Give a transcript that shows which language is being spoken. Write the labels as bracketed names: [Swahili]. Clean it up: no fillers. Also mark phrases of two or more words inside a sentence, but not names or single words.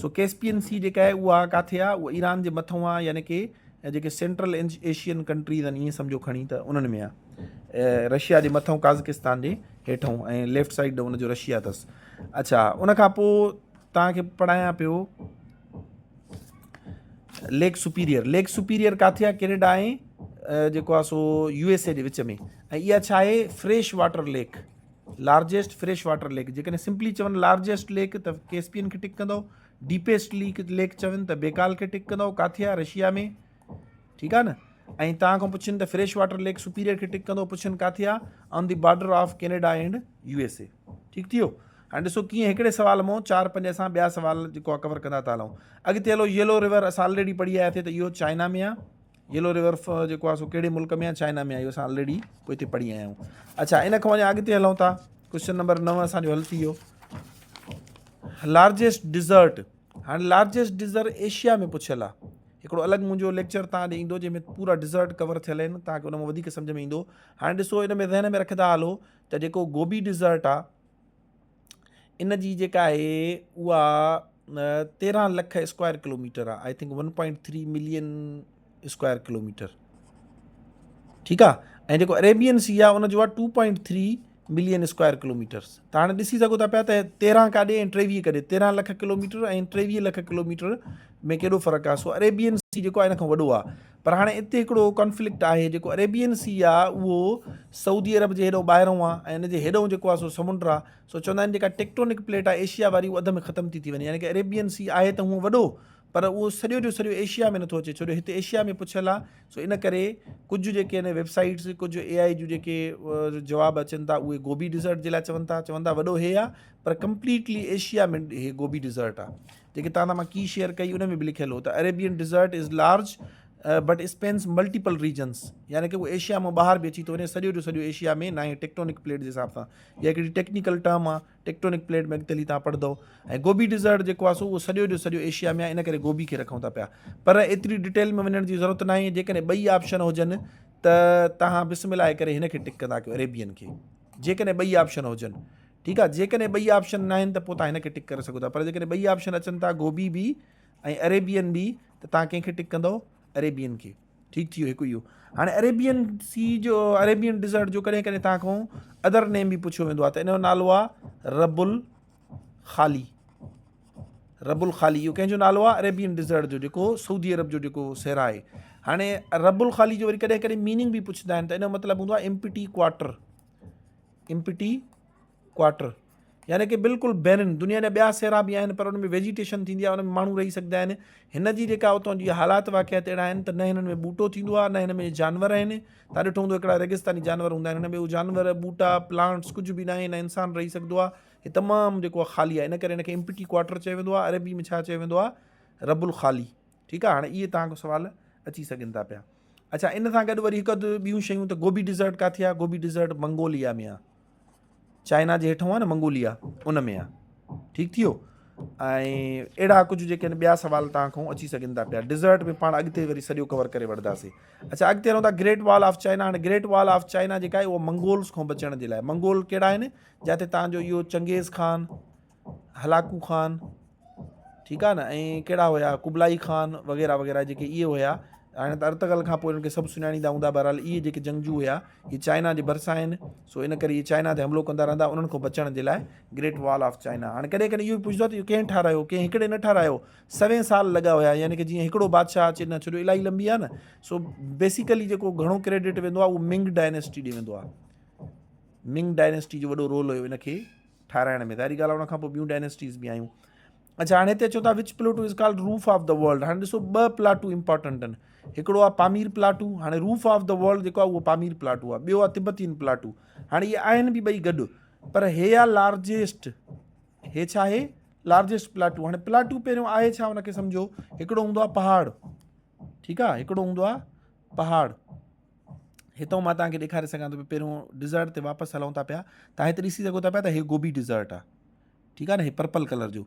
[Sindhi] सो कैस्पियन सी जेका आहे उहा किथे आहे, उहा ईरान जे मथां आहे, यानी कि जेके [English] central Asian countries [Sindhi] आहिनि, ईअं सम्झो खणी त उन्हनि में आहे। रशिया जे मथां काज़किस्तान जे हेठां, ऐं लेफ्ट साइड उनजो रशिया अथसि। अच्छा, उनखां पोइ तव्हांखे पढ़ायां पियो लेक सुपीरियर। लेक सुपीरियर किथे आहे, कैनेडा ऐं जेको आहे सो USA जे विच में। ऐं इहा छा आहे, [English] fresh water lake, largest fresh water lake. [Sindhi] जेकॾहिं सिंपली चवनि [English] largest lake [Sindhi] त कैस्पियन खे टिक कंदो, [English] deepest lake [Sindhi] चवनि त बेकाल खे टिक कंदो। किथे आहे, रशिया में, ठीकु आहे न। ऐं तव्हां खां पुछनि त [English] fresh water Lake Superior [Sindhi] खे टिक कंदो, पुछनि किथे आहे, [English] on the border of Canada and USA. ठीकु थी वियो। [Sindhi] हाणे ॾिसो कीअं हिकिड़े सुवाल मां 4-5 असां ॿिया सुवाल जेको आहे कवर कंदा था हलूं। अॻिते हलो, येलो रिवर असां ऑलरेडी पढ़ी आयासीं त इहो चाइना में आहे। येलो रिवर जेको आहे सो कहिड़े मुल्क में आहे, चाइना में आहे, इहो असां ऑलरेडी पोइ हिते पढ़ी आया आहियूं। अच्छा, इन खां अञा अॻिते हलूं था, [English] question number 9 [Sindhi] असांजो हल थी वियो, [English] largest desert. [Sindhi] हाणे [English] largest desert [Sindhi] एशिया में पुछियल आहे। हिकिड़ो अलॻि मुंहिंजो लेक्चर तव्हां ॾे ईंदो जंहिंमें पूरा डिज़र्ट कवर थियल आहिनि, तव्हांखे उन में वधीक सम्झ में ईंदो। हाणे ॾिसो, इन में ज़हन में रखंदा हलो त जेको गोबी डिज़र्ट आहे, इन जी जेका आहे उहा 13 लख [English] square kilometre [Sindhi] आहे। [English] I think 1.3 million square kilometre, [Sindhi] ठीकु आहे। ऐं जेको अरेबियन सी आहे उनजो आहे [English] 2.3 million square kilometres. [Sindhi] त हाणे ॾिसी सघो था पिया त 13 काॾे ऐं 23 काॾे, 13 लख किलोमीटर ऐं 23 लख किलोमीटर में केॾो फ़र्क़ु आहे। सो अरेबियन सी जेको आहे इन खां वॾो आहे। पर हाणे हिते हिकिड़ो कॉन्फ्लिक्ट आहे, जेको अरेबियन सी आहे उहो सऊदी अरब जे हेॾो ॿाहिरों आहे, ऐं इन जे हेॾो जेको आहे सो समुंड आहे। सो चवंदा आहिनि जेका [English] tectonic plate [Sindhi] आहे एशिया वारी, उहा अध में ख़तमु थी वञे, यानी कि अरेबियन सी आहे त हूअं वॾो, पर उहो सॼो जो सॼो एशिया में नथो अचे, छो जो हिते एशिया में पुछियल आहे। सो इन करे कुझु जेके आहिनि वेबसाइट्स, कुझु AI जूं जेके जवाब अचनि था, उहे गोबी डिज़र्ट जे लाइ चवनि था वॾो हे आहे, पर कंप्लीटली एशिया में हे गोबी डिज़र्ट आहे। जेके तव्हां मां की शेयर कई उन में बि लिखियलु हो त [English] Arabian Desert is large but spans multiple regions, [Sindhi] यानी कि उहो एशिया मां ॿाहिरि बि अची थो वञे, सॼो जो सॼो एशिया में न आहे, [English] tectonic plate [Sindhi] जे हिसाब सां। इहा हिकिड़ी [English] technical term [Sindhi] आहे, [English] tectonic plate [Sindhi] में अॻिते हली तव्हां पढ़ंदो। ऐं गोबी डिज़र्ट जेको आहे सो उहो सॼो जो सॼो एशिया में आहे, इन करे गोबी खे रखूं था पिया। पर एतिरी डिटेल में वञण जी ज़रूरत न आहे। जेकॾहिं ॿई ऑप्शन हुजनि त तव्हां बिस्मिल्लाह करे हिन खे टिक कंदा कयो, अरेबियन खे, जेकॾहिं ॿई ऑप्शन हुजनि, ठीकु आहे। जेकॾहिं ॿई ऑप्शन न आहिनि त पोइ तव्हां हिन खे टिक करे सघो था, पर जेकॾहिं ॿई ऑप्शन अचनि था, गोबी बि ऐं अरेबियन बि, त तव्हां कंहिंखे टिक कंदो, अरेबियन खे। ठीकु थी वियो हिकु इहो। हाणे अरेबियन सी जो, अरेबियन डिज़र्ट जो कॾहिं कॾहिं तव्हां खां [English] other name [Sindhi] बि पुछियो वेंदो आहे, त इन जो नालो आहे रबुल ख़ाली। रबुल ख़ाली इहो कंहिंजो नालो आहे, अरेबियन डिज़र्ट जो, जेको सऊदी अरब जो जेको सहरा आहे। हाणे रबुल ख़ाली जो वरी कॾहिं कॾहिं मीनिंग बि पुछंदा आहिनि, त इन जो मतिलबु हूंदो आहे [English] empty quarter. empty quarter [Sindhi] यानी कि बिल्कुलु बैरन। दुनिया जा ॿिया सहरा बि आहिनि, पर उन में वेजिटेशन थींदी आहे, उन में माण्हू रही सघंदा आहिनि। हिन जी जेका उतां जी हालात वाक़ियात अहिड़ा आहिनि त न हिननि में ॿूटो थींदो आहे, न हिन में जानवर आहिनि। तव्हां ॾिठो हूंदो हिकिड़ा रेगिस्तानी जानवर हूंदा आहिनि, हिन में उहे जानवर, ॿूटा, प्लांट्स कुझु बि न आहे, न इंसानु रही सघंदो आहे। हे तमामु जेको आहे ख़ाली आहे, इन करे हिनखे [English] empty quarter [Sindhi] चयो वेंदो आहे। अरबी में छा चयो वेंदो आहे, रबुल ख़ाली। ठीकु आहे। हाणे इहे तव्हांखां सुवाल अची सघनि था पिया। अच्छा, इन सां गॾु वरी हिकु अधु ॿियूं शयूं, त गोबी डिज़र्ट किथे आहे, गोबी डिज़र्ट मंगोलिया में आहे, चाइना जे हेठों आहे न मंगोलिया, उन में आहे। ठीकु थी वियो। ऐं अहिड़ा कुझु जेके आहिनि ॿिया सुवाल तव्हां खां अची सघनि था पिया। डिज़र्ट में पाण अॻिते वरी सॼो कवर करे वठंदासीं। अच्छा, अॻिते हलूं था ग्रेट वॉल ऑफ चाइना। हाणे ग्रेट वॉल ऑफ चाइना जेका आहे उहा मंगोल्स खां बचण जे लाइ, मंगोल कहिड़ा आहिनि, जिते तव्हांजो इहो चंगेज़ खान, हलाकू खान, ठीकु आहे न, ऐं कहिड़ा हुया, कुबलाई खान वग़ैरह वग़ैरह, जेके इहे हुया। हाणे त अर्तगल खां पोइ इन्हनि खे सभु सुञाणींदा हूंदा। बहरहाल इहे जेके जंगजू हुया, इहे चाइना जे भरिसां आहिनि। सो इन करे इहे चाइना ते हमिलो कंदा रहंदा, उन्हनि खां बचण जे लाइ ग्रेट वॉल ऑफ चाइना। हाणे कॾहिं कॾहिं इहो बि पुछंदो आहे त इहो कंहिं ठारायो, कंहिं हिकिड़े न ठारायो, 7 साल लॻा हुया, यानी कि जीअं हिकिड़ो बादशाह अचे न, छो जो इलाही लंबी आहे न। सो बेसिकली जेको घणो क्रेडिट वेंदो आहे उहो मिंग डायनेस्टी ॾे वेंदो आहे। मिंग डायनेस्टी जो वॾो रोल हुयो इनखे ठाराइण में, त अहिड़ी ॻाल्हि आहे। उनखां पोइ ॿियूं डायनेस्टीज़ बि आयूं। [English] अच्छा, हाणे हिते चओ था which plateau is called roof of the world. [Sindhi] हाणे ॾिसो 2 [English] plateau important [Sindhi] आहिनि, हिकिड़ो आहे पामीर प्लाटू। हाणे [English] roof of the world [Sindhi] जेको आहे उहो पामीर प्लाटू आहे, ॿियो आहे तिब्बतियन प्लाटू। हाणे इहे आहिनि बि ॿई गॾु, पर हे आहे लार्जेस्ट, हे छा आहे [English] largest plateau. [Sindhi] हाणे प्लाटू पहिरियों आहे छा हुनखे सम्झो, हिकिड़ो हूंदो आहे पहाड़, ठीकु आहे, हिकिड़ो हूंदो आहे पहाड़। हितां मां तव्हांखे ॾेखारे सघां थो, पहिरियों डिज़र्ट ते वापसि हलूं था पिया, तव्हां हिते ॾिसी सघो था पिया त हे गोबी डिज़र्ट आहे, ठीकु आहे न, हे [English] purple colour [Sindhi] जो।